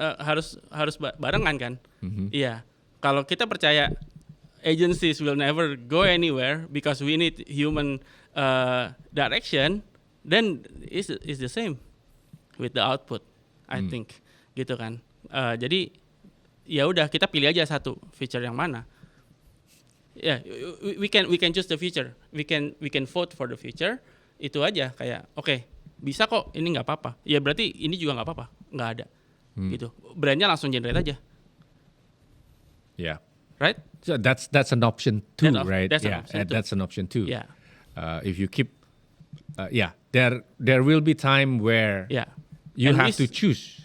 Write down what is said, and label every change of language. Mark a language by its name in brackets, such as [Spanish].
[Indonesian] Harus barengan kan? Iya. [English] Kalau kita percaya agencies will never go anywhere because we need human direction, then is the same with the output, I think, [Indonesian] gitu kan. Jadi ya udah, kita pilih aja satu feature yang mana. [English] Ya, we can choose the feature, we can vote for the feature, [Indonesian] itu aja, kayak oke, bisa kok, ini nggak apa-apa. Ya berarti ini juga nggak apa-apa, nggak ada, gitu. Brandnya langsung generate aja. [English] Yeah. Right? So that's an option too, right? That's an option too. Yeah. If you keep, there will be time where you have to choose.